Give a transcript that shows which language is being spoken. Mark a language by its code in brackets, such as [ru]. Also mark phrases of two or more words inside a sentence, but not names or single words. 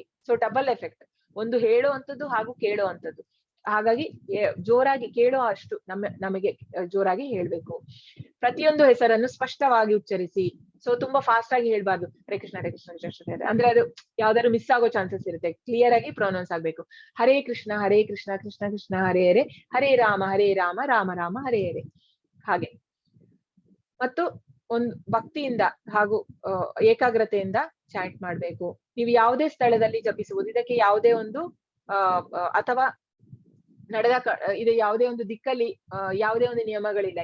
[kn] ಸೊ [en] double effect, [kn] ಒಂದು ಹೇಳುವಂಥದ್ದು ಹಾಗೂ ಕೇಳುವಂಥದ್ದು. ಹಾಗಾಗಿ ಜೋರಾಗಿ ಕೇಳೋ ಅಷ್ಟು ನಮಗೆ ಜೋರಾಗಿ ಹೇಳ್ಬೇಕು. ಪ್ರತಿಯೊಂದು ಹೆಸರನ್ನು ಸ್ಪಷ್ಟವಾಗಿ ಉಚ್ಚರಿಸಿ. ಸೊ ತುಂಬಾ ಫಾಸ್ಟ್ ಆಗಿ ಹೇಳ್ಬಾರ್ದು. ಹರೇ ಕೃಷ್ಣ ಕೃಷ್ಣ ಅಂದ್ರೆ ಅದು ಯಾವ್ದಾದ್ರು ಮಿಸ್ ಆಗೋ ಚಾನ್ಸಸ್ ಇರುತ್ತೆ. ಕ್ಲಿಯರ್ ಆಗಿ ಪ್ರೊನೌನ್ಸ್ ಆಗ್ಬೇಕು. ಹರೇ ಕೃಷ್ಣ ಕೃಷ್ಣ ಕೃಷ್ಣ ಹರೇ ಹರೇ, ಹರೇ ರಾಮ ರಾಮ ರಾಮ ಹರೇ ಹರೇ. ಹಾಗೆ ಮತ್ತು ಒಂದು ಭಕ್ತಿಯಿಂದ ಹಾಗೂ ಏಕಾಗ್ರತೆಯಿಂದ ಚಾಂಟ್ ಮಾಡ್ಬೇಕು. ನೀವು ಯಾವುದೇ ಸ್ಥಳದಲ್ಲಿ ಜಪಿಸುವುದು, ಇದಕ್ಕೆ ಯಾವುದೇ ಒಂದು ಅಥವಾ ಇದು ಯಾವುದೇ ಒಂದು ದಿಕ್ಕಲ್ಲಿ ಯಾವುದೇ ಒಂದು ನಿಯಮಗಳಿಲ್ಲ.